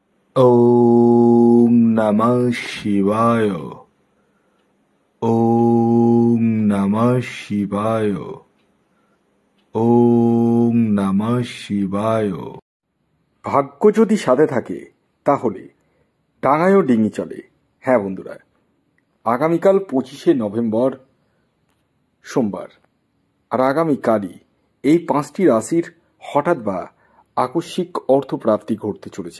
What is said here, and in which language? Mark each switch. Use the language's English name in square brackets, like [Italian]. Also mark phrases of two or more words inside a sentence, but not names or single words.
[Sanskrit] ओम नमः शिवाय। ओम नमः शिवाय। ओम नमः शिवाय। [Bangla] ভাগ্য যদি সাথে থাকে তাহলে ডাঙায়ও ডিঙি চলে। হ্যাঁ বন্ধুরা, আগামীকাল 25শে নভেম্বর সোমবার, আর আগামীকালই এই 5টি রাশির হঠাৎ বা আকস্মিক অর্থপ্রাপ্তি ঘটতে চলেছে।